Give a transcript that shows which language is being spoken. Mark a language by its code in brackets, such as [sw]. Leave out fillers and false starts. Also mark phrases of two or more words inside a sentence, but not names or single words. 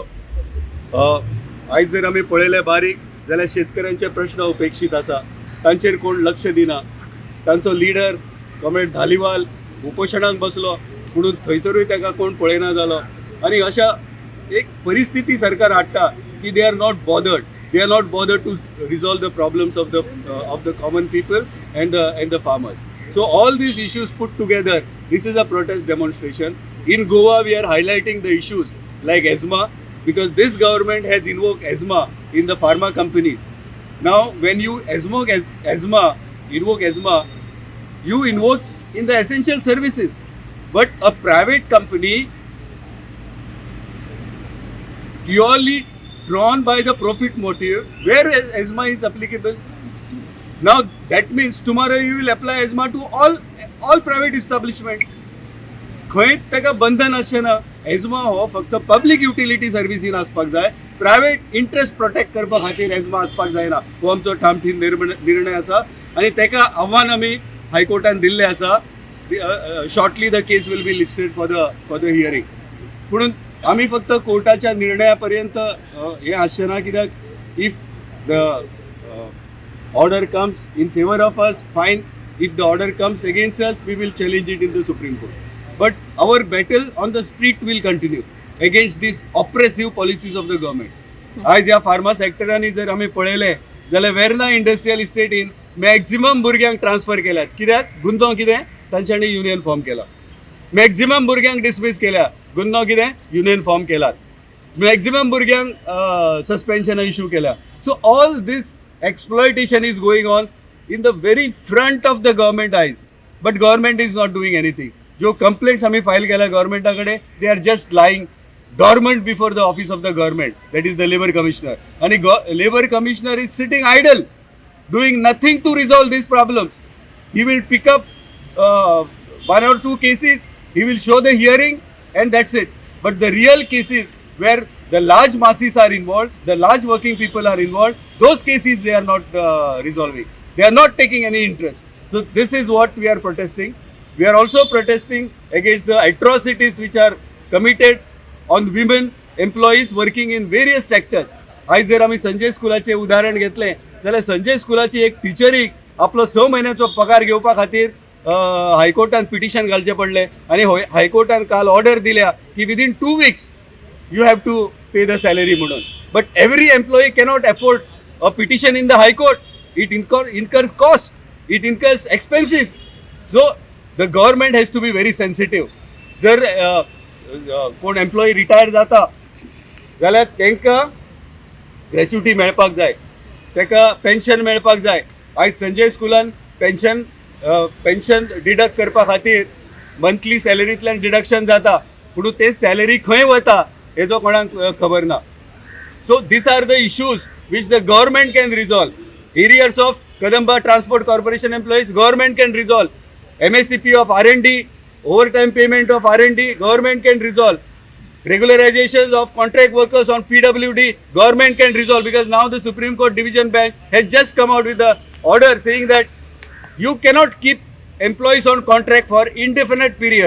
[kok] आयज जर आमी पळयले बारीक जाल्यार शेतकऱ्यांचे प्रश्न उपेक्षीत आसा, तांचेर कोण लक्ष दिना. तांचो लिडर कॉम्रेड धालीवाल उपोशणाक बसलो म्हणून थंयसरूय ताका कोण पळयना जालो. आनी अशा एक परिस्थिती सरकार हाडटा की [en] they are not bothered to resolve the problems of the common people and the farmers. So all these issues put together, this is a protest demonstration. In Goa, we are highlighting the issues like asthma, because this government has invoked asthma in the pharma companies. Now, when you invoke asthma, you invoke in the essential services. But a private company purely drawn by the profit motive, where asthma is applicable. Now that means tomorrow you will apply asthma to all private establishment. [kok] खंयच ताका बंधन आसचेना. एजमा हो फक्त [en] public utility [kok] सर्विसीन आसपाक जाय, [en] private interest protect [kok] करपा खातीर एजमा आसपाक जायना. हो आमचो ठामठीन निर्णय आसा आनी ताका आव्हान आमी हायकोर्टान दिल्लें आसा. [en] shortly the case will be listed for the hearing. [kok] म्हणून आमी फक्त कोर्टाच्या निर्णया पर्यंत हें आसचेना, कित्याक [en] if the order comes in favor of us, fine. If the order comes against us, we will challenge it in the Supreme Court. But our battle on the street will continue against these oppressive policies of the government. [kok] आज ह्या फार्मा सेक्टरांनी जर आमी पळयलें जाल्यार वेर्ना इंडस्ट्रियल इस्टेटीन मॅक्झिमम भुरग्यांक ट्रान्सफर केल्यात. कित्याक? गुन्नो कितें? तांच्यांनी [en] union form [kok] केला. मॅक्झिमम भुरग्यांक डिसमीस केल्या. गुन्नो कितें? [en] union form [kok] केलात. मॅक्झिमम भुरग्यांक सस्पेन्शनां इश्यू केल्या. [en] so all these exploitation is going on in the very front of the government eyes, but government is not doing anything. [kok] जो complaints आम्ही फाईल केल्या गव्हर्नमेंटाकडे, [en] they are just lying dormant before the office of the government, that is the labor commissioner. आणि labor commissioner is sitting idle, doing nothing to resolve these problems. He will pick up 1 or 2 cases, he will show the hearing, and that's it. But the real cases where the large masses are involved, the large working people are involved, those cases they are not resolving. They are not taking any interest. So this is what we are protesting. We are also protesting against the atrocities which are committed on women employees working in various sectors. [kok] आज जर आम्ही संजय स्कुलाचे उदाहरण घेतले जाल्यार संजय स्कुलाची एक टिचरीक आपलो 6 म्हयन्याचो पगार घेवपा खातीर हायकोर्टान पिटिशन घालचें पडलें. आनी हायकोर्टान काल ऑर्डर दिल्या की [en] विदीन 2 weeks you have to pay the salary म्हणून. But every employee cannot afford a petition in the High Court. It incurs cost, it incurs expenses. So the government has to be very sensitive. [kok] जर कोण [en] employee retire [kok] जाता जाल्यार तांकां ग्रॅच्युटी मेळपाक जाय, ताका पेन्शन मेळपाक जाय. आयज संजय स्कुलान [en] pension deduct [kok] करपा खातीर मंथली सॅलरींतल्यान डिडक्शन जाता, पूण ते सॅलरी खंय वता हेजो कोणाक खबर ना. [en] So these are the issues which the government can resolve. Arrears of Kadamba Transport Corporation employees, government can resolve. MSCP of R&D Overtime payment of R&D, government can resolve. Regularizations of contract workers on PWD, government can resolve, because now the Supreme Court Division Bench has just come out with the order saying that you cannot keep employees on contract for indefinite period.